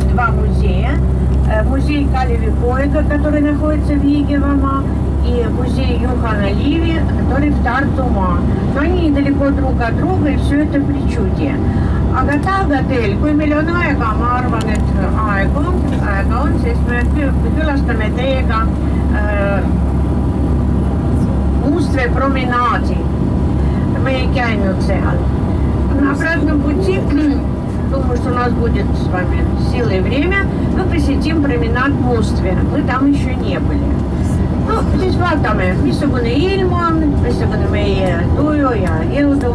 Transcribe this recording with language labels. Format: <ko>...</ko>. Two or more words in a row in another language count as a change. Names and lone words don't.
<ru>музея. Музей Калеви Поега, который находится в Игевама, и музей Юхана Ливи, который в Тартума. Но они недалеко друг от друга, и все это причудие.</ru> <et>Aga teil, kui meil on aega, ma arvan, et aega on, sest me külastame teiega Mustvee promenaadi. Мы ei käinud seal.</et> <ru>На обратном пути, думаю, что у нас будет с вами сила и время, мы посетим променад Mustvee. Мы там еще не были.</ru> <et>No siis vaatame, missugune ilm on, missugune meie tuju ja jõudu.</et>